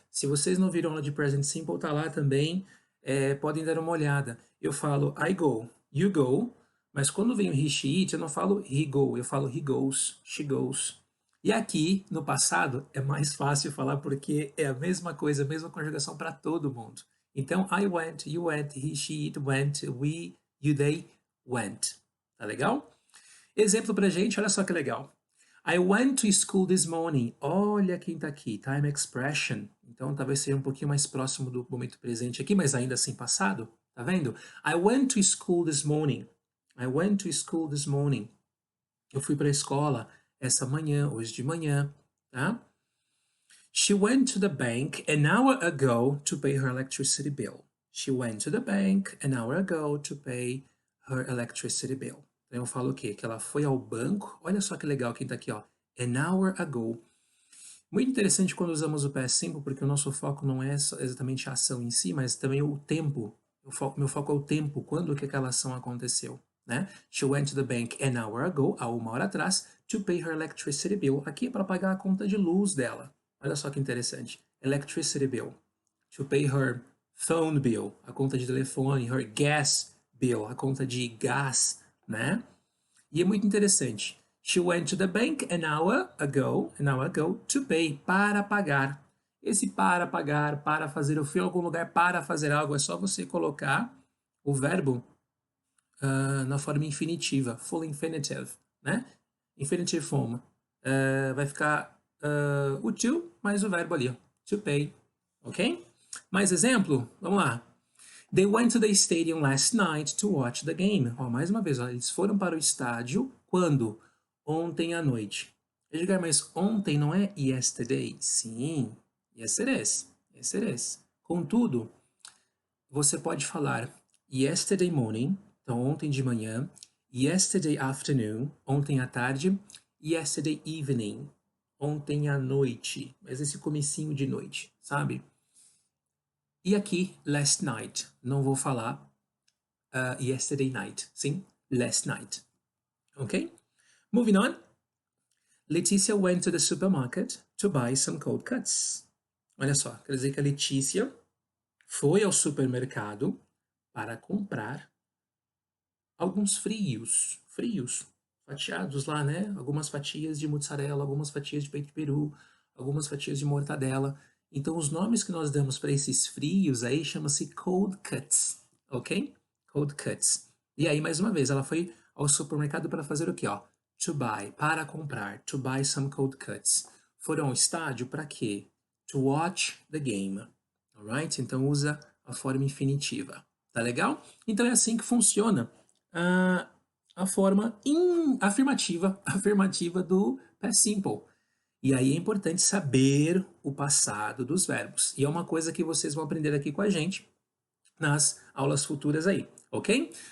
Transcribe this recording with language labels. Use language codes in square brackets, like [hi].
[pt] Se vocês não viram aula de present simple, tá lá também, podem dar uma olhada. Eu falo [en] I go, you go, [pt] mas quando vem o he, she, it, eu não falo [en] he go, [pt] eu falo [en] he goes, she goes. [pt] E aqui, no passado, é mais fácil falar porque é a mesma coisa, a mesma conjugação para todo mundo. [en] Então, I went, you went, he, she, it went, we, you, they went. [pt] Tá legal? Exemplo pra gente, olha só que legal. [en] I went to school this morning. [pt] Olha quem tá aqui, time expression. Então, talvez seja um pouquinho mais próximo do momento presente aqui, mas ainda assim passado. Tá vendo? [en] I went to school this morning. I went to school this morning. [pt] Eu fui para a escola essa manhã, hoje de manhã, tá? [en] She went to the bank an hour ago to pay her electricity bill. She went to the bank an hour ago to pay her electricity bill. [pt] Então eu falo o quê? Que ela foi ao banco. Olha só que legal quem tá aqui, ó. [en] An hour ago. [pt] Muito interessante quando usamos o past simple, porque o nosso foco não é exatamente a ação em si, mas também o tempo. Meu foco é o tempo, quando que aquela ação aconteceu. Né? [en] She went to the bank an hour ago, [pt] há uma hora atrás, [en] to pay her electricity bill. [pt] Aqui é para pagar a conta de luz dela. Olha só que interessante. [en] Electricity bill. To pay her phone bill, [pt] a conta de telefone. [en] Her gas bill, [pt] a conta de gás, né? E é muito interessante. [en] She went to the bank an hour ago to pay, [pt] para pagar. Esse para pagar, para fazer, eu fui a algum lugar para fazer algo, é só você colocar o verbo na forma infinitiva, full infinitive, né? Infinitive form. Vai ficar o to mais o verbo ali, ó, to pay, ok? Mais exemplo? Vamos lá. [en] They went to the stadium last night to watch the game. [pt] Ó, mais uma vez, ó, eles foram para o estádio quando? Ontem à noite. Edgar, mas ontem não é yesterday? Sim, [en] yes it is. Yes it is. [pt] Contudo, você pode falar [en] yesterday morning, [pt] então ontem de manhã, [en] yesterday afternoon, [pt] ontem à tarde, [en] yesterday evening, [pt] ontem à noite, mas esse comecinho de noite, sabe? E aqui, last night, não vou falar [en] yesterday night, [pt] sim? [en] Last night, ok? Moving on. Letícia went to the supermarket to buy some cold cuts. [pt] Olha só, quer dizer que a Letícia foi ao supermercado para comprar alguns frios, fatiados lá, né? Algumas fatias de mozzarella, algumas fatias de peito de peru, algumas fatias de mortadela. Então, os nomes que nós damos para esses frios aí chama-se cold cuts, ok? Cold cuts. E aí, mais uma vez, ela foi ao supermercado para fazer o quê, ó? [en] To buy, [pt] para comprar, [en] to buy some cold cuts. [pt] Foram ao estádio para quê? [en] To watch the game, alright? [pt] Então, usa a forma infinitiva, tá legal? Então, é assim que funciona a forma afirmativa do past simple. E aí é importante saber o passado dos verbos. E é uma coisa que vocês vão aprender aqui com a gente nas aulas futuras aí, ok?